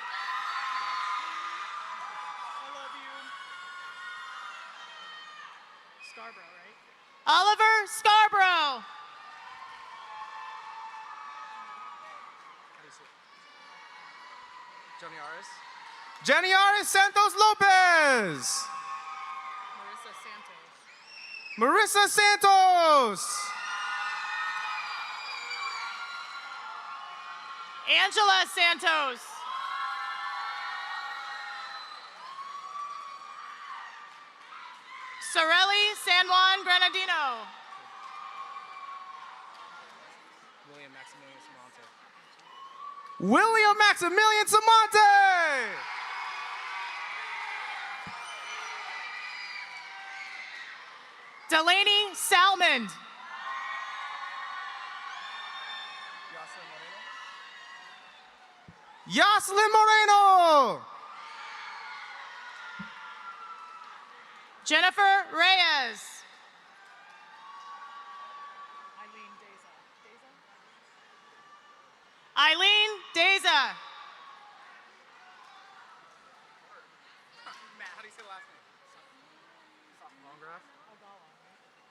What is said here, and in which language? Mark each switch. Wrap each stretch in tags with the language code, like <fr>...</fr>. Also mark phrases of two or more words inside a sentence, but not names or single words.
<en>Scarborough, right? Oliver Scarborough. Johnny Aris. Jenny Aris Santos Lopez. Marissa Santos. Marissa Santos. Angela Santos. Sorelli San Juan Granadino. William Maximilian Samonte. William Maximilian Samonte. Delaney Salmond. Yoselin Moreno. Jennifer Reyes. Eileen Deza. Matt, how do you say the last name?</en>